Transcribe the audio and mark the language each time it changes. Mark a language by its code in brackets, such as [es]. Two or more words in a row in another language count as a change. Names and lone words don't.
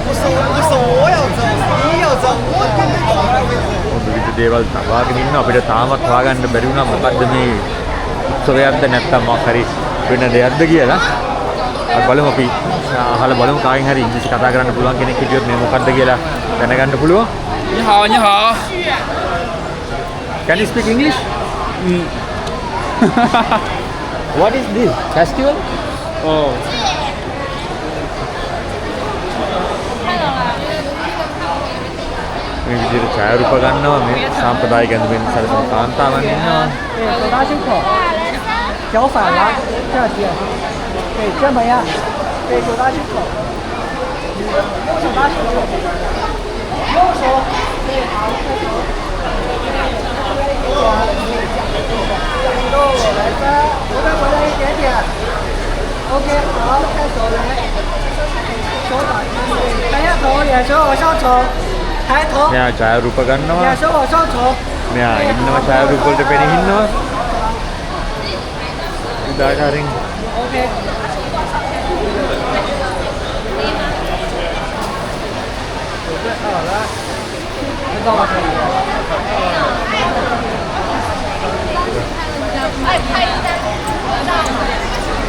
[si] විවිධ දේවල් තබාගෙන ඉන්නවා. අපිට තාමත් හොයාගන්න බැරි වුණා මොකද්ද මේ උත්සවයක්ද නැත්නම් මොකක් හරි වෙන දෙයක්ද කියලා. අපි බලමු, අපි අහලා බලමු කාගෙන් හරි ඉංග්‍රීසි කතා කරන්න පුළුවන් කෙනෙක් හිටියොත් මේ මොකද්ද කියලා දැනගන්න පුළුවන්. [zh] 你好，你好。 [en] Can you speak English? What is this festival? Oh. [si] මේ විදිහට ඡායාරූප ගන්නවා. මේ සාම්ප්‍රදායික ඇඳුමින් සැරසෙන කාන්තාවන් ඉන්නවා. [zh] 手搭胸口，脚反了，这样接，对，这么样，对，手搭胸口，手搭胸口，右手，对，好，开手，右来三，回来一点点，OK， 好，开手来，手打开，抬下头，眼神往上瞅，抬头， [si] මෙයා ඡායාරූප ගන්නවා. [zh] 眼神往上瞅， [si] මෙයා ඉන්නවා ඡායාරූප වලට පෙනී ඉන්නවා. ඉදාකාරයෙන් [zh] OK。 好了，知道了可以。爱拍一张合照。